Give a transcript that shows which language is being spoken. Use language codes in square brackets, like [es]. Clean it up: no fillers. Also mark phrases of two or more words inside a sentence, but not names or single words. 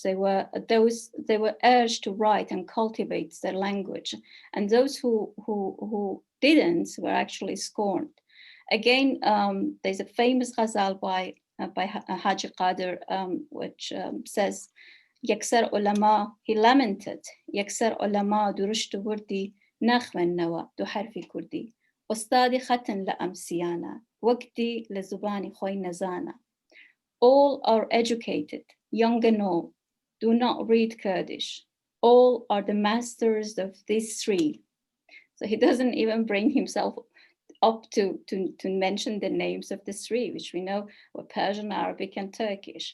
[en] They were urged to write and cultivate their language, and those who didn't were actually scorned. Again, there's a famous ghazal by Haji Ghader, which says, [ckb] "یەکسەر عولەما," [en] he lamented, [ckb] "یەکسەر عولەما دوروستو بوردی ناخوێن نەوا دوو حەرفی کوردی. ئوستادی خەتان لە ئەمسیانە، وەختی لە زوبانی خۆی نەزانە." [en] All are educated, young and old, do not read Kurdish. All are the masters of these 3. So he doesn't even bring himself up to mention the names of the 3, which we know were Persian, Arabic, and Turkish.